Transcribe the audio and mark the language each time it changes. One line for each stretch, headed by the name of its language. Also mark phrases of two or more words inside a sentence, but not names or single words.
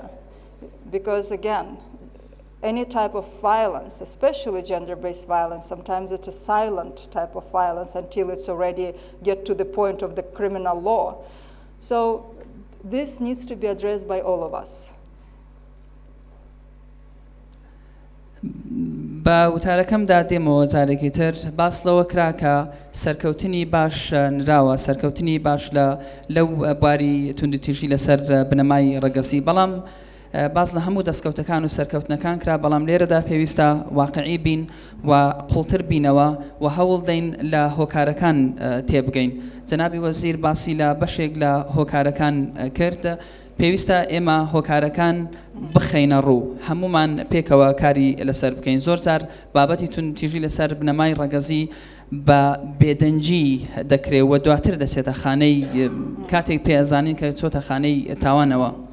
English: Because again, any type of violence, especially gender-based violence, sometimes it's a silent type of violence until it's already get to the point of the criminal law. So this needs to be addressed by all of us.
Central Kurdish: بە وتارەکەمدا دێمەوە جارێکی تر باس لەوە کرا کە سەرکەوتنی باش نراوە سەرکەوتنی باش لەو بواری توندوتیژی لەسەر بنەمای ڕەگەزی بەڵام باز لە هەموو دەستکەوتەکان و سەرکەوتنەکان کرا بەڵام لێرەدا پێویستە واقعی بین و قوڵتر بینەوە و هەوڵ دەین لە هۆکارەکان تێبگەین جەنابی وەزیر باسی لە بەشێک لە هۆکارەکان کرد پێویستە ئێمە هۆکارەکان بخەینە ڕوو هەمومان پێکەوە کاری لەسەر بکەین زۆر جار بابەتی توندوتیژی لەسەر بنەمای ڕەگەزی بە بێدەنجی دەکرێت و دواتر دەچێتە خانەی کاتێک پێزانین کە چۆتە خانەی تاوانەوە.